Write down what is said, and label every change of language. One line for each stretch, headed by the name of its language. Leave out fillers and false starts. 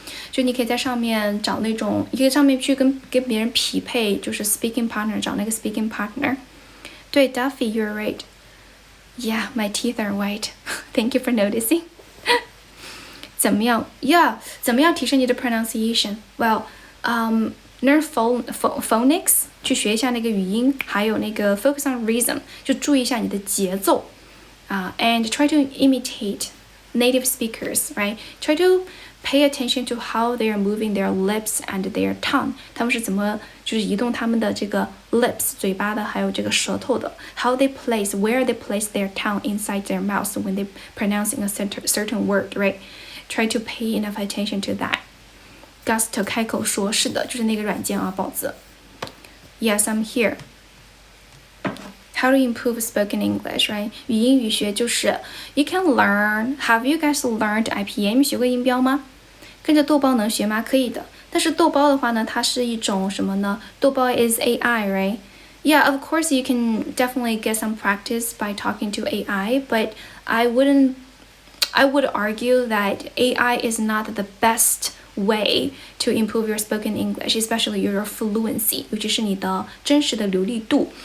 Chinese: 就你可以在上面找那种，你可以上面去跟别人匹配，就是 speaking partner， 找那个 speaking partner.
English: 对 Duffy, you're right. Yeah, my teeth are white. Thank you for noticing.
Chinese: 怎么样提升你的 pronunciation?
English: Well, learn phonics
Chinese: 去学一下那个语音，还有那个
English: focus on rhythm
Chinese: 就注意一下你的节奏
English: and try to imitate native speakers, right? Try to pay attention to how they are moving their lips and their tongue.
Chinese: 他们是怎么就是移动他们的这个 lips 嘴巴的，还有这个舌头的。
English: How they place, where they place their tongue inside their mouth when they pronouncing a certain word, right? Try to pay enough attention to that.
Chinese: Gusto 开口说，是的，就是那个软件啊，宝子。
English: Yes, I'm here. How to improve spoken English, right?
Chinese: 语音语学就是
English: you can learn. Have you guys learned IPM?
Chinese: 学过音标吗？跟着豆包能学吗？可以的。但是豆包的话呢，它是一种什么呢？
English: 豆包 is AI, right? Yeah, of course you can definitely get some practice by talking to AI, but I would argue that AI is not the best way to improve your spoken English, especially your fluency,
Chinese: 尤其是你的真实的流利度。